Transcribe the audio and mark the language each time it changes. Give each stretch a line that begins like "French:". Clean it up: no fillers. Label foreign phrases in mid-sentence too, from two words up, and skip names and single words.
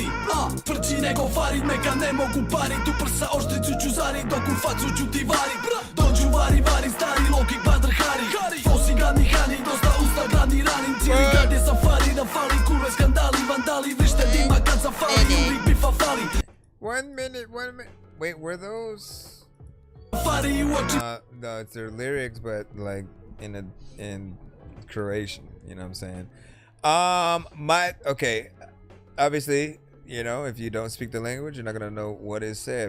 Croatian: Tvrđi nego Farid, meka ne mogu parit. U prsa oštricu ću zarit, dok u facu ću ti varit. Dođu vari, stari loki, badr hari. Fosi gladni hani, dosta usta gladni ranim. Cijeli grad je safari, da fali kurve, skandali, vandali. Vrište dima kad zafali, uvijek bifa fali.
English: 1 minute. Wait, were those? No, it's their lyrics, but like in Croatian. You know what I'm saying? Okay. Obviously, you know, if you don't speak the language, you're not gonna know what is said.